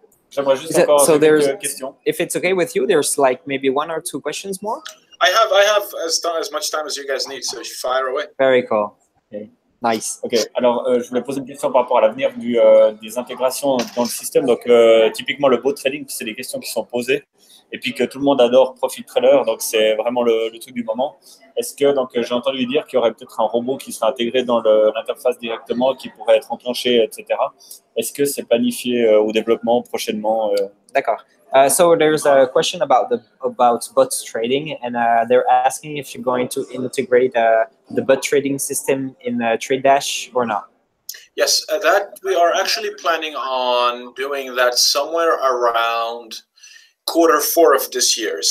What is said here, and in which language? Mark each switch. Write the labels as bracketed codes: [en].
[fr] j'aimerais juste encore quelques questions. [en] If it's okay with you, there's like maybe 1 or 2 questions more. I have as much time as you guys need, so fire away. Very cool. Okay. Nice. [fr] Ok, alors je voulais poser une question par rapport à l'avenir des intégrations dans le système. Donc typiquement le bot trading, c'est des questions qui sont posées et puis que tout le monde adore Profit Trader, donc c'est vraiment le truc du moment. Est-ce que, donc j'ai entendu dire qu'il y aurait peut-être un robot qui serait intégré dans l'interface directement, qui pourrait être enclenché, etc. Est-ce que c'est planifié au développement prochainement? D'accord. [en] So there's a question about bot trading, and they're asking if you're going to integrate the bot trading system in TradeDash or not. Yes, that we are actually planning on doing that somewhere around Q4 of this year.